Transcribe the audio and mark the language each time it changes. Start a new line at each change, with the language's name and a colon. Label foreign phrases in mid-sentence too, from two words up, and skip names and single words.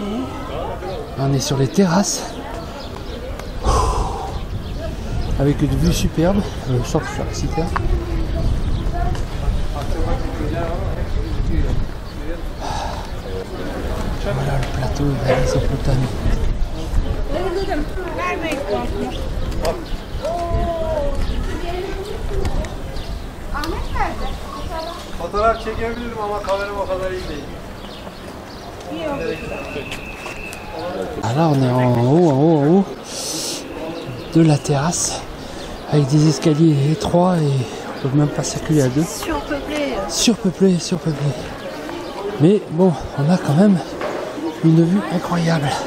French: On est sur les terrasses. Avec une vue superbe. Sauf sur la citadelle. Voilà le plateau de la Mésopotamie.
Turkish: Fotoğraf çekebilirim ama kameram o kadar iyi değil.
French: Ah là on est en haut de la terrasse avec des escaliers étroits et on peut même pas circuler à deux. Surpeuplé. Surpeuplé, surpeuplé. Mais bon, on a quand même une vue incroyable.